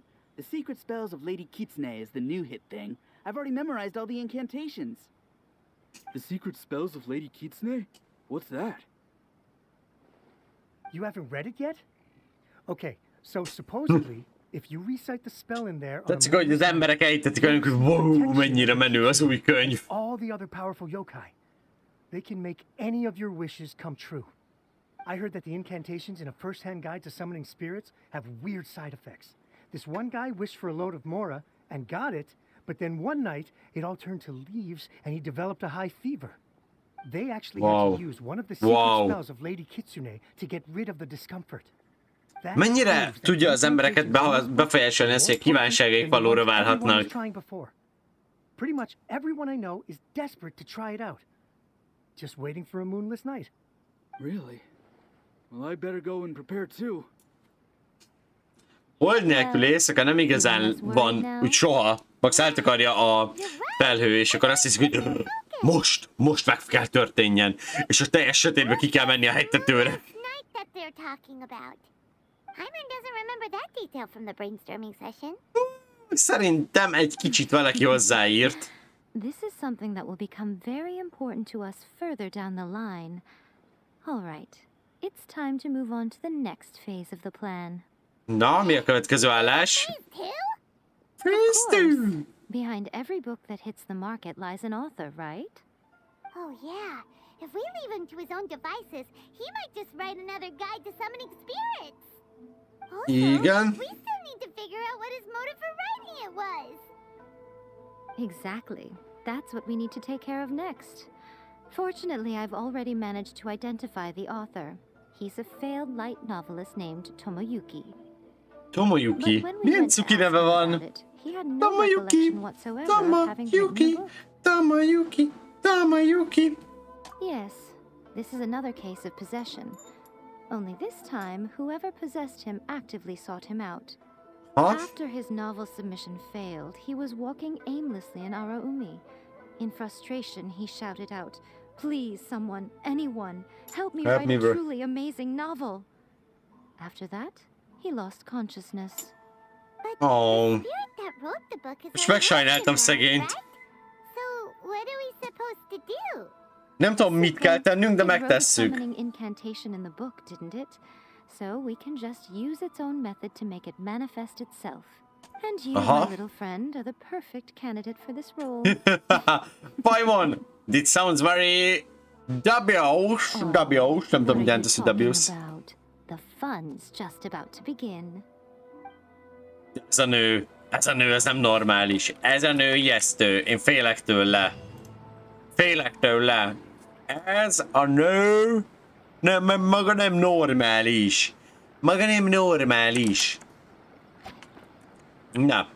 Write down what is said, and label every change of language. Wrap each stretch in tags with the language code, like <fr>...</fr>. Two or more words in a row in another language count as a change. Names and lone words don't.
<en>The Secret Spells of Lady Kitsune is the new hit thing. I've already memorized all the incantations. The Secret Spells of Lady Kitsune? What's that? You haven't read it yet? Okay, So supposedly, if you recite the spell in there,</en> <hu>tetszik, hogy az emberek ejtetik velünk, hogy wow, mennyire menő az új könyv.</hu> <en>all the other powerful yokai, they can make any of your wishes come true. I heard that the incantations in a first-hand guide to summoning spirits have weird side effects. This one guy wished for a load of mora and got it, but then one night it all turned to leaves and he developed a high fever. They actually had to use one of the secret spells of Lady Kitsune to get rid of the discomfort.</en> <hu>Mennyire tudja az embereket befolyásolni ezt, hogy a kívánságaik valóra válhatnak?</hu> <en>Pretty much everyone I know is desperate to try it out. Just waiting for a moonless night. Really? Well, I better go and prepare too.</en> <hu>Hold nélkül éjszaka nem igazán van, úgy soha. Max eltakarja a felhő, és akkor azt hiszik, hogy most meg kell történjen. És a teljes sötétbe ki kell menni a hegytetőre. Szerintem egy kicsit valaki hozzáírt.</hu> <en>This is something that will become very important to us further down the line. All right. It's time to move on to the next phase of the plan.</en> <hu>Na, mi a következő állás?</hu> <en>Phase 2! Behind every book that hits the market lies an author, right? Oh yeah. If we leave him to his own devices, he might just write another guide to summoning spirits. Also,</en> <hu>Igen.</hu> <en>we still need to figure out what his motive for writing it was. Exactly. That's what we need to take care of next. Fortunately, I've already managed to identify the author. He's a failed light novelist named Tomoyuki.</en> <hu>Tomoyuki? Milyen cuki neve van?</hu> <en>Tomoyuki! Tomoyuki! Tomoyuki! Tomoyuki! Yes, this is another case of possession. Only this time, whoever possessed him actively sought him out. After his novel submission failed, he was walking aimlessly in Araumi. In frustration, he shouted out, "Please, someone, anyone, help me write a truly amazing novel." After that, he lost consciousness. Oh.</en> <hu>És megsajnáltam szegényt. Nem tudom, mit kell tennünk, de megtesszük.</hu> <en>Incantation in the book, didn't it? So we can just use its own method to make it manifest itself. And you, my little friend, are the perfect candidate for this role. Paimon! This sounds very dubious. Dubious.</en> <hu>Nem tudom, milyen teszi dubious.</hu> <en>The fun's just about to begin.</en> <hu>Ez a nő, ez nem normális. Ez a nő ijesztő. Én félek tőle. Félek tőle. Ez a nő maga nem normális. Maga nem normális. Na.</hu>